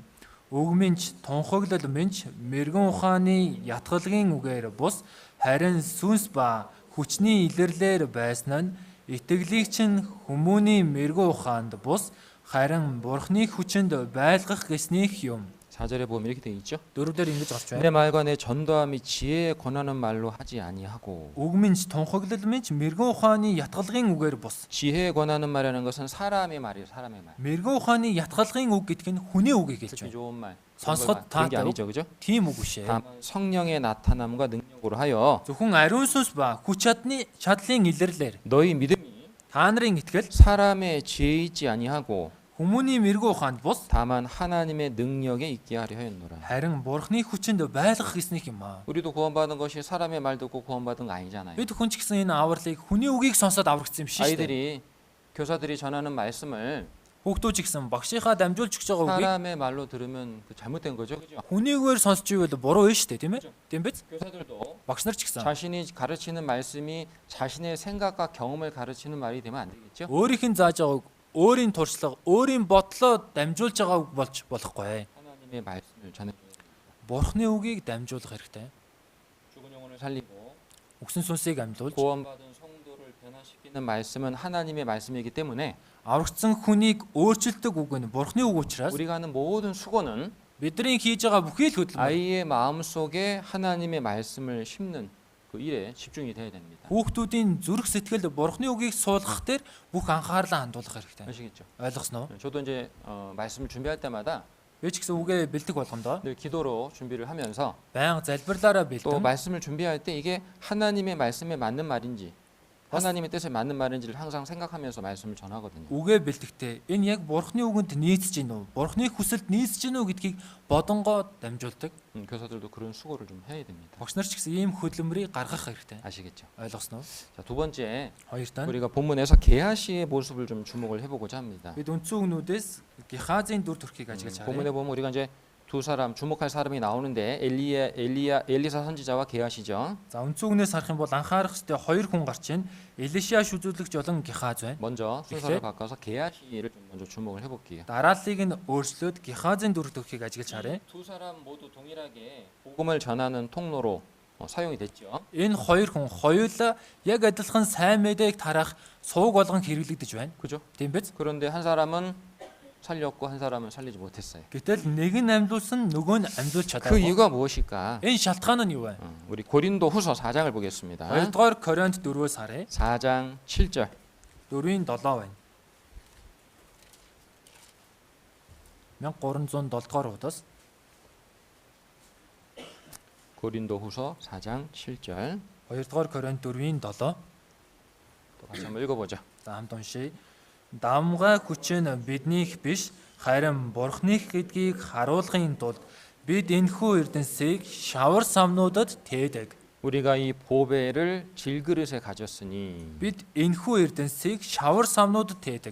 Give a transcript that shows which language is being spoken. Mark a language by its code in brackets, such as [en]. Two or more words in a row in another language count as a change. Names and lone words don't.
[mn] Үг минь тунхаглал минь мэргэн ухааны ятгалгийн үгээр бус харин сүнс ба хүчний илэрлэр байсан нь итгэлийг чинь хүмүүний мэргэн ухаанд бус харин Бурхны хүчинд байлгах гэснийх юм. [ko] 4절에 보면 이렇게 되어 있죠. [mn] 4-дөр ингэж гарч [ko] 내 [mn] байна. [ko] 말과 내 전도함이 지혜에 권하는 말로 하지 아니하고 [mn] Үг минь тунхаглал минь мэргэн ухааны ятгалгийн үгээр бус. [ko] 지혜에 권하는 말이라는 것은 사람의 말이에요. 사람의 말. [mn] Мэргэн ухааны ятгалгийн үг гэдэг нь хүний үгийг хэлж [ko] 듣기 [mn] байна. [ko] 좋은 말. [mn] сонсоход [ko] 그런 게 [mn] таатай үг. [ko] 아니죠, 그죠? [mn] Тийм үг биш ээ. [ko] 다만 성령의 나타남과 능력으로 하여 [mn] Зөвхөн ариун сүнс ба хүч чадлын илэрлэр [ko] 너희 믿음이 [mn] та нарын итгэл [ko] 사람의 지혜이지 아니하고 [mn] Хүмүүний мэрэгүү ухаанд бус [ko] 다만 하나님의 능력에 있게 하려 하였노라. [mn] харин Бурхны хүчинд байлгах гэснийх юм аа. [ko] 우리도 구원받은 것이 사람의 말 듣고 구원받은 거 아니잖아요. [mn] Бид хүн ч гэсэн энэ авралыг хүний үгийг сонсоод аврагдсан юм шиг шүү дээ. [ko] 아이들이 교사들이 전하는 말씀을 [mn] Хүүхдүүд ч гэсэн багшийнхаа дамжуулж өгч байгаа үгийг [ko] 사람의 말로 들으면 그 잘못된 거죠. 그죠? [mn] хүнийгээр сонсч ивэл буруу вэ шүү дээ, тийм ээ? Тийм биз? [ko] 교사들도 [mn] Багш нар ч гэсэн [ko] 자신이 가르치는 말씀이 자신의 생각과 경험을 가르치는 말이 되면 안 되겠죠? [mn] өөрийнх нь зааж байгаа үг, өөрийн туршлага, өөрийн бодлоо дамжуулж байгаа үг болж болохгүй. [ko] 하나님의 말씀을 전해 [mn] Бурхны үгийг дамжуулах хэрэгтэй. [ko] 죽은 영혼을 살리고 [mn] Үгсэн сүнсийг амьлуулж [ko] 구원받은 성도를 변화시키는 말씀은 하나님의 말씀이기 때문에 [mn] аврагдсан хүнийг өөрчилдөг үг нь Бурхны үг учраас [ko] 우리가 하는 모든 수고는 [mn] бидний хийж байгаа бүхий л хөдөлмөр [ko] 아이의 마음 속에 하나님의 말씀을 심는 그 일에 집중이 돼야 됩니다. [mn] хүүхдүүдийн зүрх сэтгэлд Бурхны үгийг суулгах дээр бүх анхаарлаа хандуулах хэрэгтэй. [ko] 아시겠죠? [mn] Ойлгосноо? [ko] 저도 이제 말씀을 준비할 때마다 [mn] Би ч гэсэн үгээ бэлдэх болгондоо [ko] 늘 기도로 준비를 하면서 [mn] байнга залбирлаараа [ko] 또 [mn] бэлдэн [ko] 말씀을 준비할 때 이게 하나님의 말씀에 맞는 말인지 하나님의 뜻에 맞는 말인지를 항상 생각하면서 말씀을 전하거든요. [mn] үгээ бэлдэхдээ энэ яг Бурхны үгэнд нийцэж гин үү? Бурхны хүсэлд нийцэж гин үү гэдгийг бодонгоо дамжуулдаг. [ko] 교사들도 그런 수고를 좀 해야 됩니다. [mn] Багш нар ч гэсэн ийм хөдөлмөрийг гаргах хэрэгтэй. [ko] 아시겠죠? [mn] Ойлгосноо? [ko] 자, 두 번째 [mn] Хоёр тань [ko] 우리가 본문에서 게하시의 모습을 좀 주목을 해보고자 합니다. [mn] бид үндсэн үгнүүдээс Гехазийн дүр төрхийг ажиглаж [ko] 본문에 [mn] харъя. [ko] 보면 우리가 이제 두 사람 주목할 사람이 나오는데 엘리사 선지자와 게하시죠. [mn] За үндсэн үгнээс харах юм бол анхаарах ёстой хоёр хүн гарч ийн. Элишя шүзүүлэгч болон Гехаз байна. [ko] 먼저 순서를 바꿔서 게하시를 좀 먼저 주목을 해볼게요. [mn] Дарааллыг нь өөрчлөөд Гехазийн дүр төрхийг ажиглаж харъя. [ko] 두 사람 모두 동일하게 복음을 전하는 통로로 사용이 됐죠. [mn] Энэ хоёр хүн хоёулаа яг адилхан сайн мэдээг тарах сууг болгон хэрэглэгдэж байна. [ko] 그죠? [mn] Тийм биз? [ko] 그런데 한 사람은 살렸고 한 사람은 살리지 못했어요. [mn] Гэтэл нэг нь амьлуулсан, нөгөө нь амьлуулж [ko] 그 [mn] чадаагүй. [ko] 이유가 무엇일까? [mn] Энэ шалтгаан нь юу вэ? [ko] 우리 고린도 후서 4장을 보겠습니다. [mn] 2-р Коринт 4-өөс харъя. [ko] 4장 7절. [mn] 4-ийн 7 байна. 1307-р удаас [ko] 고린도 후서 4장 7절. [mn] 2-р Коринт 4-ийн 7. [ko] 또 같이 한번 읽어보죠. [mn] За хамт уншийе. Дамгай хүч нь биднийх биш, харин Бурхных гэдгийг харуулахын тулд бид энэхүү эрдэнсийг шавар самнуудад тээдэг. [ko] 우리가 이 보배를 질그릇에 가졌으니 [mn] Бид энэхүү эрдэнсийг шавар самнуудад тээдэг.